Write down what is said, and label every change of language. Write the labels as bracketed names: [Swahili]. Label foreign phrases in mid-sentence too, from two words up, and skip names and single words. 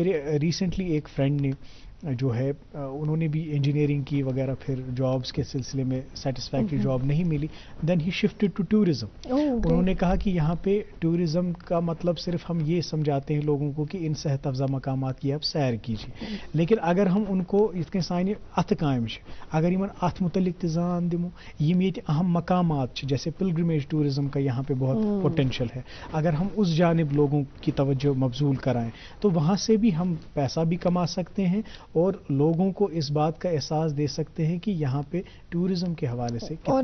[Hindi] मेरे रिसेंटली एक फ्रेंड ने जो है उन्होंने भी इंजीनियरिंग की वगैरह, फिर जॉब्स के सिलसिले में [English] satisfactory job [Hindi] नहीं मिली, [English] then he shifted to tourism. [Hindi] उन्होंने कहा कि यहाँ पे टूरिज्म का मतलब सिर्फ हम ये समझाते हैं लोगों को कि इन सेहत अफजा मकामात की आप सैर कीजिए, लेकिन अगर हम उनको [Kashmiri] इतने सानी अथ कायम अगर इन अथ मुतलिक जान दिमो यम ये [Hindi] अहम मकामात जैसे [English] pilgrimage tourism [Hindi] का यहाँ पे बहुत पोटेंशियल है, अगर हम उस जानिब लोगों की तवज्जो मबजूल कराएं तो वहाँ से भी हम पैसा भी कमा सकते हैं और लोगों को इस बात का एहसास दे सकते हैं कि यहाँ पे टूरिज्म के हवाले से कितना